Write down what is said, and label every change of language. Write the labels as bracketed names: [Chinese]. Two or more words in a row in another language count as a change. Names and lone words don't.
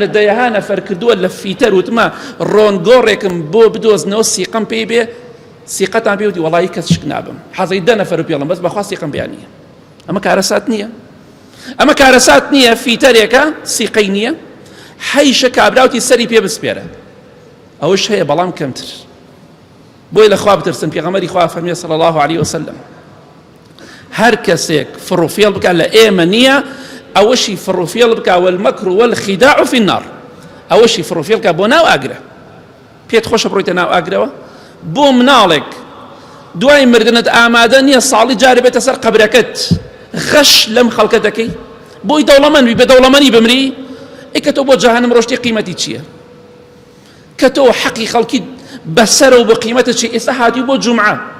[Central Kurdish] لە دەیەها نەفەر کردووە لە فیتەر وتمە ڕۆنگۆڕێکم بۆ بدۆزنەوە سیقەم پێی بێ سیقەتان پێ وتی وەڵی کەس شک نابم حەزەی 10 نەفەر پێڵم بەس بەخوا سیقەم بیان نییە ئەمە کارەسات نییە ئەمە کارەسات نییە فیتەرێکە سیقەی نییە حەیشە کابراوتی سەری پێ بسپێرە ئەوش هەیە بەڵام کەمتر بۆی لە خوا بترسن پێغەمبەری خوا فەرمێ [Arabic] صلی الله علیه وسلم [Central Kurdish] هەر کەسێک فڕوفێڵ بکات لە ئێمە نییە ئەوەشی فڕوفێڵ بکات [Arabic] والمەکر والخداع في النار [Central Kurdish] ئەوەشی فڕوفێڵ بکات بۆ ناو ئاگرە پێت خۆشە بڕۆیتە ناو ئاگرەوە بۆ مناڵێک دوای مردنت ئامادە نییە ساڵی جارە بێتە سەر قەبرەکەت غەش لەم خەڵکە دەکەی بۆی دەوڵەمەند بی بە دەوڵەمەندی بمری ئێکە تۆ بۆ جەهەنم ڕۆشتی قیمەتی چییە کە تۆ حەقی خەڵکی بەسەرە و بە قیمەتە چی ئێستا هاتی بۆ جومعە